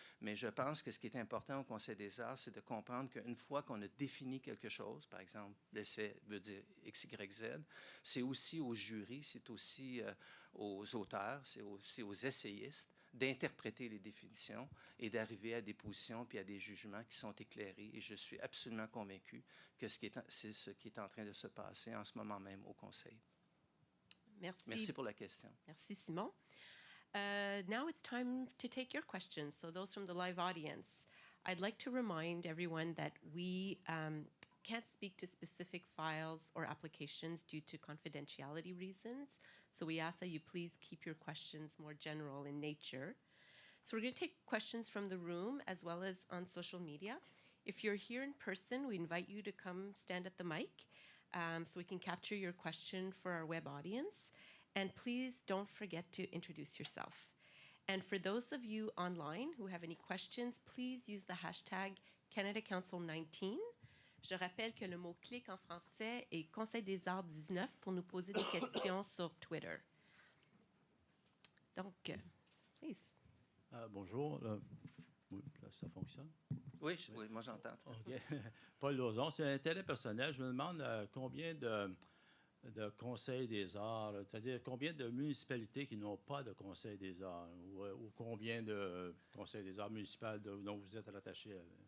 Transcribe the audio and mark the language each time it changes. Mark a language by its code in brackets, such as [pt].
[fr] Mais je pense que ce qui est important au Conseil des arts, c'est de comprendre qu'une fois qu'on a défini quelque chose, par exemple, l'essai veut dire X, Y, Z, c'est aussi au jury, c'est aussi aux auteurs, c'est aussi aux essayistes d'interpréter les définitions et d'arriver à des positions puis à des jugements qui sont éclairés. Et je suis absolument convaincu que c'est ce qui est en train de se passer en ce moment même au Conseil. Merci. Merci pour la question. Merci, Simon. [en] Now it's time to take your questions. So those from the live audience, I'd like to remind everyone that we can't speak to specific files or applications due to confidentiality reasons. So we ask that you please keep your questions more general in nature. So we're going to take questions from the room as well as on social media. If you're here in person, we invite you to come stand at the mic so we can capture your question for our web audience. And please don't forget to introduce yourself. And for those of you online who have any questions, please use the hashtag Canada Council 19. [fr] Je rappelle que le mot clic en français est Conseil des arts 19 pour nous poser des questions sur Twitter. Donc, [en] please. [fr] Bonjour. Oui, là, ça fonctionne. Oui, moi j'entends. OK. Paul Lauzon, c'est un intérêt personnel. Je me demande combien de conseils des arts, c'est-à-dire combien de municipalités qui n'ont pas de conseil des arts ou combien de conseils des arts municipaux dont vous êtes rattaché.